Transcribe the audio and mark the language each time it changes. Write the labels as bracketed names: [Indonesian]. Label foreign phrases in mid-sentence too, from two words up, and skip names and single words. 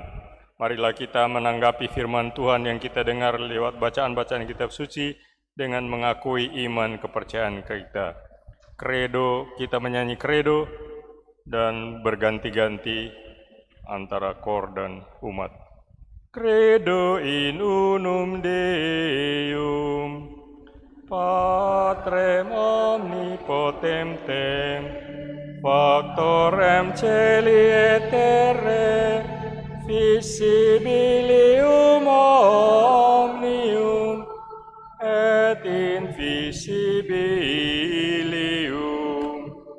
[Indonesian] Marilah kita menanggapi firman Tuhan yang kita dengar lewat bacaan-bacaan kitab suci dengan mengakui iman kepercayaan kita. Kredo, kita menyanyi kredo dan berganti-ganti antara kor dan umat. [Latin] Credo in unum Deum, Patrem omnipotentem, Factorem celi et terre, visibilium omnium et invisibilium.